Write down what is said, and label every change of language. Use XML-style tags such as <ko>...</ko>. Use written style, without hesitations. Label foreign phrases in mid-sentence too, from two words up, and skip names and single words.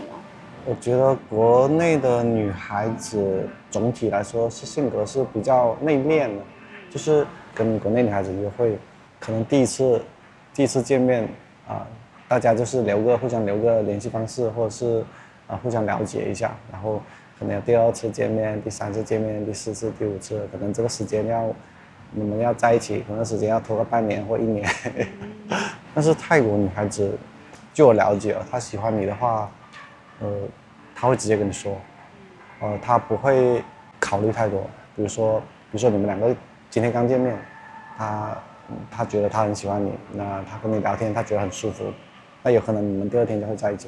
<zh>我覺得國內的女孩子總體來說是性格是比較內斂的，就是跟國內女孩子約會，可能第一次見面大家就是互相留個聯繫方式，或者是互相了解一下，然後可能有第2次見面、第3次見面、第4次、第5次，可能這個時間你們要在一起，可能時間要拖個半年或1年。但是泰國女孩子，據我了解，她喜歡你的話，她会直接跟你說，她不会考慮太多。比如说你们2個今天剛見面，她覺得她很喜歡你，那她跟你聊天，她覺得很舒服，那有可能你們第2天就會在一起了。</zh>